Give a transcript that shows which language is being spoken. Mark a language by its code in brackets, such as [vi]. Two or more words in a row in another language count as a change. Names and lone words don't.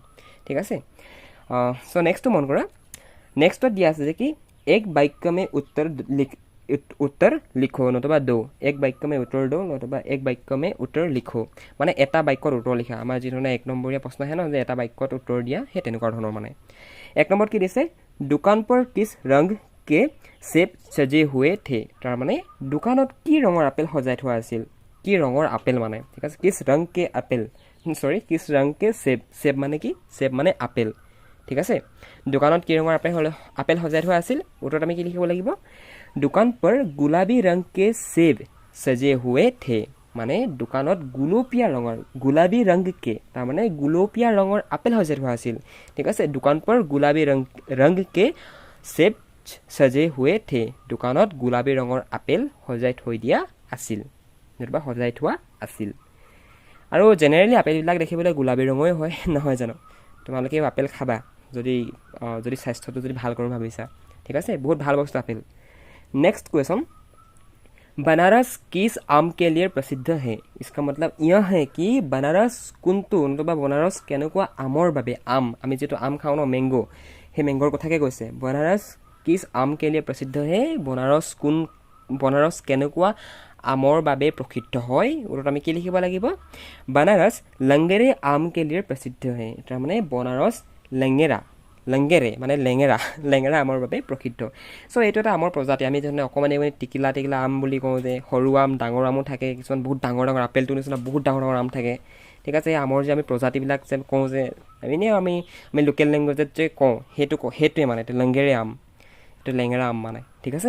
[as] ঠিক আছে, চ' নেক্সটটো মন কৰা, নেক্সটত দিয়া আছে যে কি [hi] एक वाक्य में उत्तर लिखो [as] নতুবা দো। [hi] एक वाक्य में उत्तर दो নতুবা एक वाक्य में उत्तर लिखो। [as] মানে এটা বাক্যত উত্তৰ লিখা। আমাৰ যি ধৰণে 1 নম্বৰীয়া প্ৰশ্ন আহে ন, যে এটা বাক্যত উত্তৰ দিয়া, সেই তেনেকুৱা ধৰণৰ মানে। [hi] 1 [as] নম্বৰত কি দিছে, [hi] দোকান पर किस रंग के सेब सजे हुए थे। [as] তাৰমানে দোকানত কি ৰঙৰ আপেল সজাই থোৱা আছিল, কি ৰঙৰ আপেল মানে। ঠিক আছে, [hi] किस रंग के एप्पल, किस रंग के सेब। [as] সেব মানে কি, সেব মানে আপেল। ঠিক আছে, দোকানত কি ৰঙৰ আপেল সজাই থোৱা আছিল, উত্তৰত আমি কি লিখিব লাগিব, দোকান [hi] पर गुलाबी रंग के सेब सजे हुए थे। [as] মানে দোকানত গুলপীয়া ৰঙৰ [hi] गुलाबी रंग के [as] তাৰমানে গুলপীয়া ৰঙৰ আপেল সজাই থোৱা আছিল। ঠিক আছে, [hi] দোকান पर गुलाबी रंग के सेब सजे हुए थे। [as] দোকানত গুলাবী ৰঙৰ আপেল সজাই থৈ দিয়া আছিল নতুবা সজাই থোৱা আছিল। আৰু জেনেৰেলি আপেলবিলাক দেখিবলৈ গুলাবী ৰঙৰে হয়, নহয় জানো। তোমালোকে আপেল খাবা যদি স্বাস্থ্যটো যদি ভাল কৰোঁ ভাবিছা। ঠিক আছে, বহুত ভাল বস্তু আপেল। [en] next question, [hi] बनारस किस आम के लिए प्रसिद्ध है। इसका मतलब यह है कि [as] बनारस कोनটো নতুবা बनारस কেনেকুৱা আমৰ বাবে, আম আমি যেটো আম খাওঁ ন, মেংগো, সেই মেংগোৰ কথাকে কৈছে। [hi] बनारस किस आम के लिए प्रसिद्ध है, बनारस [as] কেনেকুৱা আমৰ বাবে প্ৰসিদ্ধ হয়। উত্তৰত আমি কি লিখিব লাগিব, [hi] बनारस लंगेरे आम के लिए प्रसिद्ध है। [as] তাৰমানে बनारस লেঙেৰে মানে লেঙেৰা আমৰ বাবে প্ৰসিদ্ধ। চ' এইটো এটা আমৰ প্ৰজাতি। আমি যেনে অকণমান টিকিলা আম বুলি কওঁ যে, সৰু আম ডাঙৰ আমো থাকে, কিছুমান বহুত ডাঙৰ আপেলটোৰ নিচিনা বহুত ডাঙৰ আম থাকে। ঠিক আছে। আমৰ যে আমি প্ৰজাতিবিলাক যে কওঁ যে আমি [en] local language [as] যে কওঁ সেইটোৱে মানে এইটো লেংগেৰে আম, এইটো লেঙেৰা আম মানে, ঠিক আছে।